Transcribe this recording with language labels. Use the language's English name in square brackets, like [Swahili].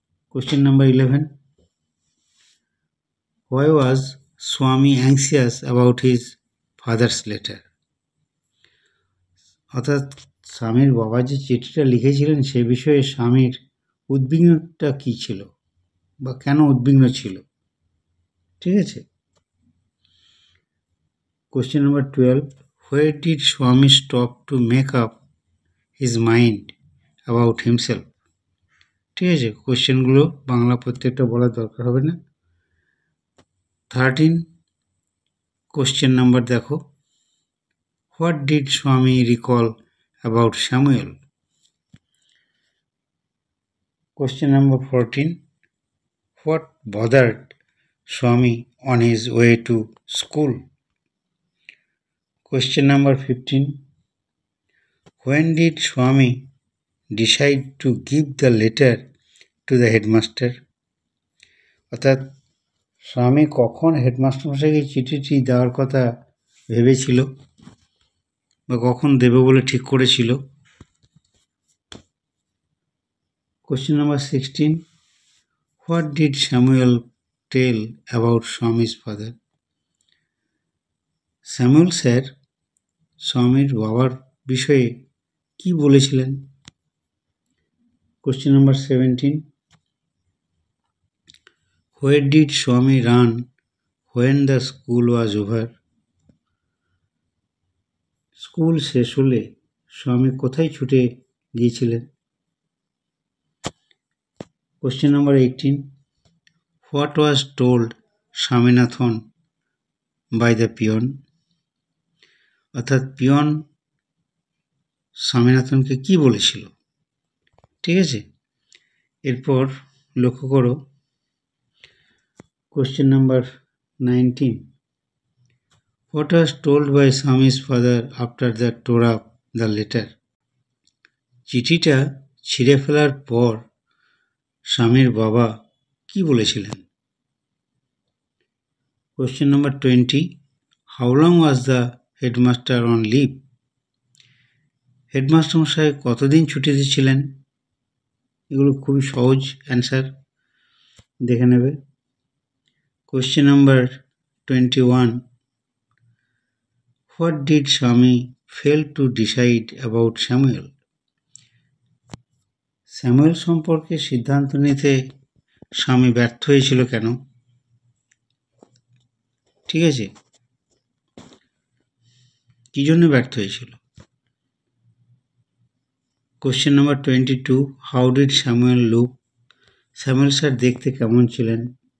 [English] Question number 11, why was Swami anxious about his father's letter. [Bangla] অর্থাৎ স্বামীর বাবা যে চিঠিটা লিখেছিলেন সে বিষয়ে স্বামীর উদ্বিগ্নতা কী ছিল বা কেন উদ্বিগ্ন ছিল। ঠিক আছে। [English] Question number 12, where did Swami stop to make up his mind about himself? [Bangla] ঠিক আছে, কোশ্চেনগুলো বাংলা প্রত্যেকটা বলার দরকার হবে না। [English] 13 question number দেখো, what did Swami recall about Samuel? Question number 14, what bothered Swami on his way to school? Question number 15, when did Swami decide to give the letter to the headmaster? [Bangla] অর্থাৎ স্বামী কখন headmaster মশাইকে চিঠিটি দেওয়ার কথা ভেবেছিল বা কখন দেবে বলে ঠিক করেছিল? [English] Question number 16, what did Samuel tell about Swami's father? [Bangla] Samuel sir স্বামীর বাবার বিষয়ে কি বলেছিলেন? [English] Question number 17, where did Swami run when the school was over? [Bangla] School শেষ হলে স্বামী কোথায় ছুটে গিয়েছিলেন? [English] Question number 18, what was told Swaminathan by the peon? [Bangla] অর্থাৎ পিয়ন স্বামীনাথনকে কি বলেছিল? ঠিক আছে, এরপর লক্ষ্য করো [English] Question number 19, what was told by Swami's father after the tore up the letter? [Bangla] চিঠিটা ছিঁড়ে ফেলার পর স্বামীর বাবা কি বলেছিলেন? [English] Question number 20, how long was the headmaster on leave? [Bangla] Headmaster মশাই কতদিন ছুটিতে ছিলেন? এগুলো খুবই সহজ অ্যান্সার, দেখে নেবে। [English] Question number 21, what did Swami fail to decide about Samuel? [Bangla] Samuel সম্পর্কে সিদ্ধান্ত নিতে স্বামী ব্যর্থ হয়েছিল কেন? ঠিক আছে, কি জন্য ব্যর্থ হয়েছিল? [English] Question number 22, how did Samuel look? [Bangla] Samuel sir দেখতে কেমন ছিলেন?